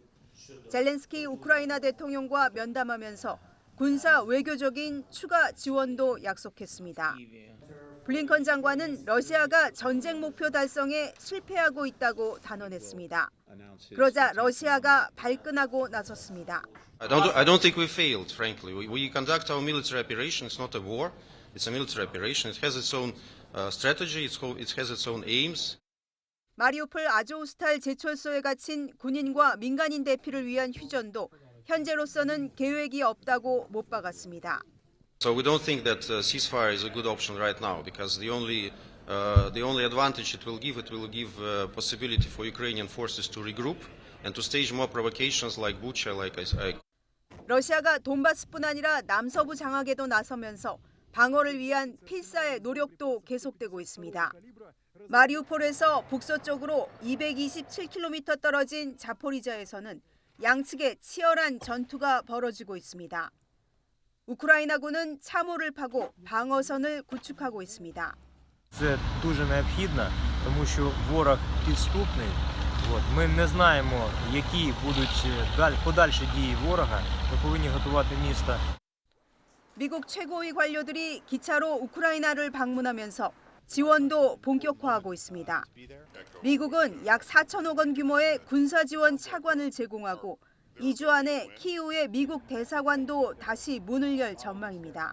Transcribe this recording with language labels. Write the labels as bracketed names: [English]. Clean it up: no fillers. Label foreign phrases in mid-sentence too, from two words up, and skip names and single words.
[Korean] 젤렌스키 우크라이나 대통령과 면담하면서 군사 외교적인 추가 지원도 약속했습니다. 블링컨 장관은 러시아가 전쟁 목표 달성에 실패하고 있다고 단언했습니다. 그러자 러시아가 발끈하고 나섰습니다. [English] I don't think we failed, frankly. We conduct our military operation. It's not a war. It's a military operation. It has its own strategy. It has its own aims. [Korean] 마리우폴 아조우스탈 제철소에 갇힌 군인과 민간인 대피를 위한 휴전도 현재로서는 계획이 없다고 못 박았습니다. [English] So we don't think that ceasefire is a good option right now because the only advantage it will give possibility for Ukrainian forces to regroup and to stage more provocations like Bucha, like I. [Korean] 러시아가 돈바스뿐 아니라 남서부 장악에도 나서면서 방어를 위한 필사의 노력도 계속되고 있습니다. 마리우폴에서 북서쪽으로 227km 떨어진 자포리자에서는 양측의 치열한 전투가 벌어지고 있습니다. 우크라이나군은 참호를 파고 방어선을 구축하고 있습니다. [Ukrainian] Це дуже необхідно, тому що ворог підступний. Ми не знаємо, які будуть подальші дії ворога. Ми повинні готувати місто. [Korean] 미국 최고위 관료들이 기차로 우크라이나를 방문하면서 지원도 본격화하고 있습니다. 미국은 약 4천억 원 규모의 군사 지원 차관을 제공하고 2주 안에 키이우의 미국 대사관도 다시 문을 열 전망입니다.